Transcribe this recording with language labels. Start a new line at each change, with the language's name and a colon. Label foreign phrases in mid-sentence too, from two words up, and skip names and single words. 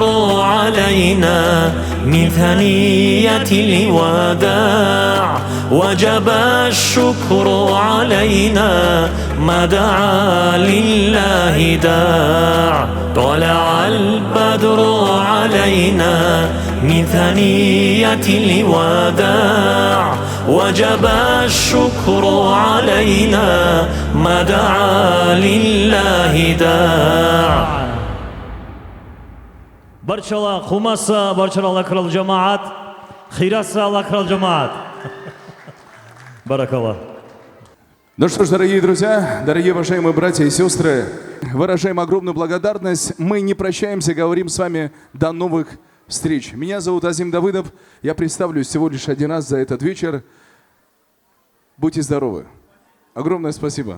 Arabic: علينا من ثنية الوداع وجب الشكر علينا ما دعا لله داع طلع البدر علينا من ثنية الوداع وجب الشكر علينا ما دعا لله داع Барчала хумаса, барчала лакрал джамаат, хираса лакрал джамаат.
Russian: Баракаллах. Ну что ж, дорогие друзья, дорогие уважаемые братья и сестры, выражаем огромную благодарность. Мы не прощаемся, говорим с вами до новых встреч. Меня зовут Азим Давыдов. Я представлюсь всего лишь один раз за этот вечер. Будьте здоровы. Огромное спасибо.